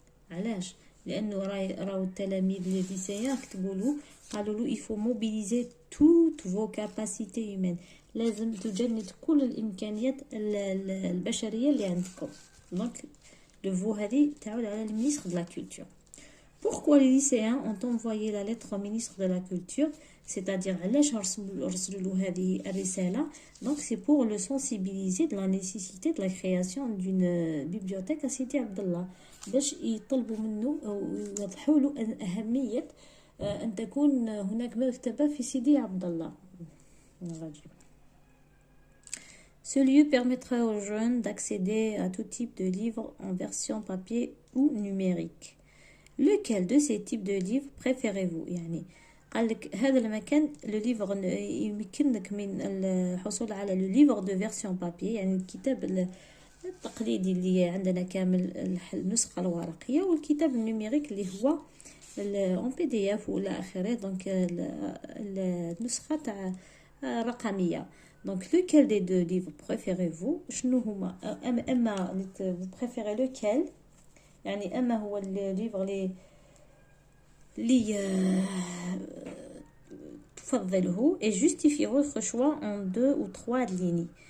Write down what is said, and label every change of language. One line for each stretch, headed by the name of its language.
Arabic: علاش؟ لأنه راهو التلاميذ الليسيين كتبوا له قالوا له
French: il faut mobiliser toutes vos capacités humaines.
Arabic: لازم تجند كل الإمكانيات البشرية اللي عندكم.
French: Donc le vous
Arabic: هذه تعود على
French: le ministre de la culture. Pourquoi les lycéens ont envoyé la lettre au ministre de la culture? C'est-à-dire
Arabic: علاش رسلوا له هذه الرسالة.
French: Donc c'est pour le sensibiliser de la nécessité de la création d'une bibliothèque à Sidi Abdallah.
Arabic: باش يطلبوا منه ويوضحوا له أهمية أن تكون هناك مكتبة في سيدي عبد الله.
French: Ce lieu permettra aux jeunes d'accéder à tout type de livres en version papier ou numérique. Lequel de ces types de livres préférez-vous؟
Arabic: قال لك هذا المكان le livre يمكنك من الحصول على
French: le livre de version papier
Arabic: الكتاب التقليدي اللي عندنا كامل النسخة الورقية والكتاب النيميريك اللي هو en PDF وإلى آخره. دونك النسخة تاع رقمية.
French: Donc lequel des deux livres préférez-vous؟
Arabic: شنو هما أما
French: vous préférez lequel؟
Arabic: أما هو الليفر اللي تفضله
French: et justifiez votre choix en 2 ou 3 lignes.